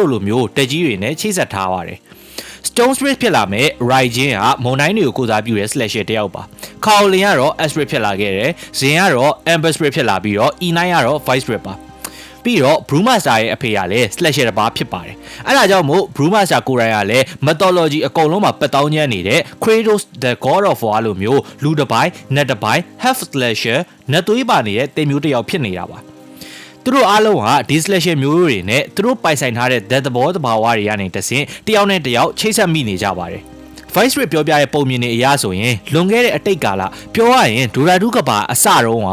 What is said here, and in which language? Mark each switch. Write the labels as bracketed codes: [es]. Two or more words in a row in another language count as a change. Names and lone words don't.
[my] တို့လိုမျိုးတက်ကြီးတွေနဲ့ချိတ်ဆက်ထားပါတယ် Stone Spirit ဖြစ်လာမဲ့ Raijin ကမုန်တိုင်းတွေကိုကိုစားပြုတဲ့ slasher တယောက်ပါ။ Kaolin ကတော့ Earth Spirit ဖြစ်လာခဲ့တယ်။ Zin ကတော့ Amber Spirit ဖြစ်လာပြီးတော့ E9 ကတော့ Fire Spirit ပါ။ပြီးတော့ Brewmaster ရဲ့အဖေကလည်း slasher တစ်ပါးဖြစ်ပါတယ်။အဲဒါကြောင့်မို့ Brewmaster ကိုယ်တိုင်ကလည်း mythology အကုန်လုံးမှာပတ်တောင်းကျမ်းနေတဲ့ Kratos the God of War လိုမျိုးလူတစ်ပိုင်း၊နတ်တစ်ပိုင်း [en] half slasher [my] နတ်သွေးပါနေတဲ့တင်မျိုးတစ်ယောက်ဖြစ်နေတာပါ။သူတို့အားလုံးဟာဒီ slasher မျိုးတွေနဲ့သူတို့ပိုင်ဆိုင်ထားတဲ့ death သဘောတဘာဝတွေကနေတဆင့်တယောက်နဲ့တယောက်ချိတ်ဆက်မိနေကြပါတယ်။ Vice Spirit ပြောပြတဲ့ပုံမြင်တွေအရဆိုရင်လွန်ခဲ့တဲ့အတိတ်ကာလပြောရရင်ဒိုရာဒုကဘာအစတုန်းက